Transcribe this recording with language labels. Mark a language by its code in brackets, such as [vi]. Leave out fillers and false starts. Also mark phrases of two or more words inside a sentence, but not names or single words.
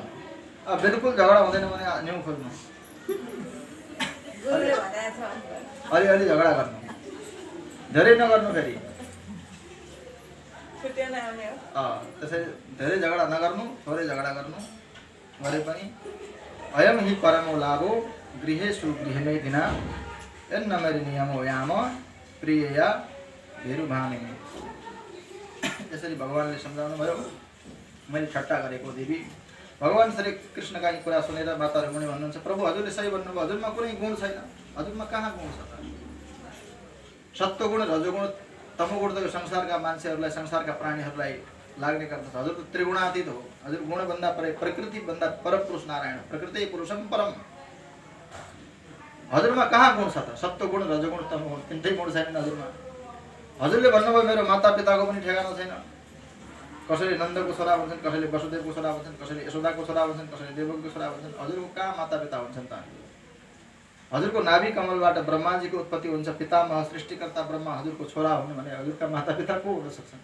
[ne] अब बिल्कुल झगडा हुँदैन भने न्यु खोज्नु, अलिअलि झगडा गर्नु। धेरै नगर्नु फेरि त्यसै धेरै झगडा नगर्नु, थोरै झगडा गर्नु गरे पनि [sa] अयम हि परमो लाभो गृहेषु गृहमे दिना एन्न मेरी नियमो याम प्रियया भेरुभामे। [ne] यसरी भगवानले सम्झाउनु भयो। मैले ठट्टा गरेको देवी। भगवान श्री कृष्णका यी कुरा सुनेर माता रुक्मिणी भन्नुहुन्छ, प्रभु हजुरले सही भन्नुभयो, हजुरमा कुनै गुण छैन, हजुरमा कहाँ गुण छ त? सत्वगुण रजोगुण तमोगुण त संसारका मान्छेहरूलाई, संसारका प्राणीहरूलाई लाग्ने गर्दछ। हजुर त त्रिगुणातीत हो। हजुर गुणभन्दा परे प्रकृति भन्दा परपुरुष नारायण, [sa] प्रकृति पुरुषम परम। [ne] हजुरमा कहाँ गुण छ त? सत्वगुण रजोगुण तमोगुण तिनटै गुण छैन हजुरमा। हजुरले भन्नुभयो मेरो माता पिताको पनि ठेगाना छैन। कसैले नन्दको छोरा भन्छन्, कसैले वसुदेवको छोरा भन्छन्, कसैले यशोदाको छोरा भन्छन्, कसैले देवकीको छोरा भन्छन्। हजुरको कहाँ माता पिता हुन्छन् त? हजुरको नाभि कमलबाट ब्रह्माजीको उत्पत्ति हुन्छ, पितामह सृष्टिकर्ता ब्रह्मा हजुरको छोरा हुनु भने हजुरका माता पिता को हुन सक्छन्?